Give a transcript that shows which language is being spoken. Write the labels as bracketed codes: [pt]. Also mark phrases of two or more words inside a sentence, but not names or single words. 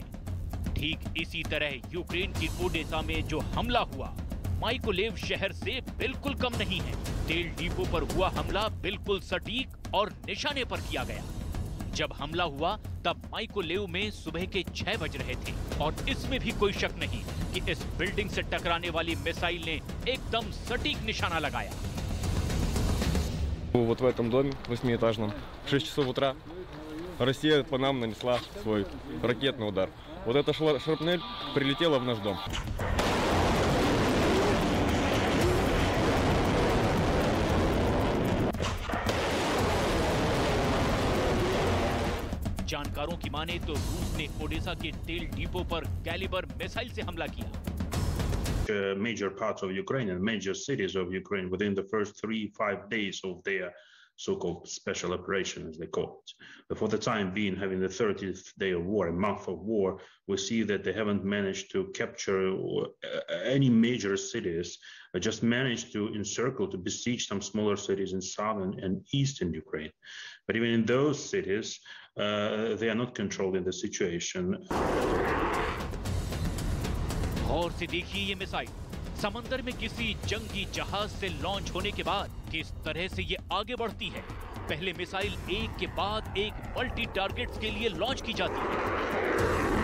[hi] ठीक इसी तरह यूक्रेन की ओडेसा में जो हमला हुआ माइकोलेव शहर से बिल्कुल कम नहीं है। तेल डिपो पर हुआ हमला बिल्कुल सटीक और निशाने पर किया गया। जब हमला हुआ तब माइकोलेव में सुबह के 6 बज रहे थे और इसमें भी कोई शक नहीं कि इस बिल्डिंग से टकराने वाली मिसाइल ने एकदम सटीक निशाना लगाया। [ru] Вот в этом доме 8-этажном в 6 часов утра Россия по нам нанесла свой ракетный удар. Вот эта шрапнель прилетела в наш дом. [hi] जानकारों की माने तो रूस ने ओडेसा के तेल डिपो पर कैलिबर मिसाइल से हमला किया। [en] Major parts of Ukraine and major cities of Ukraine within the first 3-5 days of their so-called special operation, as they call it. But for the time being, having the 30th day of war, a month of war, we see that they haven't managed to capture any major cities, just managed to encircle, to besiege some smaller cities in southern and eastern Ukraine. But even in those cities, they are not controlling the situation. [hi] और से देखिए ये मिसाइल समंदर में किसी जंगी जहाज से लॉन्च होने के बाद किस तरह से ये आगे बढ़ती है। पहले मिसाइल एक के बाद एक [en] multi targets [hi] के लिए लॉन्च की जाती है।